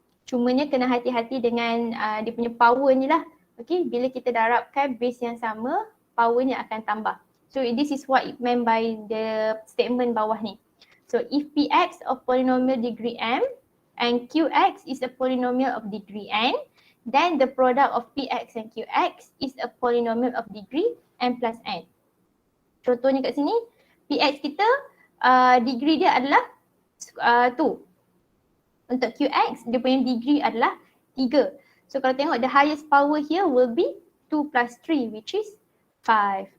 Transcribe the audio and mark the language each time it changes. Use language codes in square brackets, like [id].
[ms] Cumanya kena hati-hati dengan dia punya power ni lah. Okay, bila kita darabkan base yang sama, powernya akan tambah. [en] So this is what it meant by the statement [ms] bawah ni. [en] So if px of polynomial degree m and qx is a polynomial of degree n, then the product of Px and Qx is a polynomial of degree n plus n. [ms] Contohnya kat sini, Px kita degree dia adalah 2. Untuk Qx, dia punya degree adalah 3. [en] So [ms] kalau tengok [en] the highest power here will be 2 plus 3 which is 5.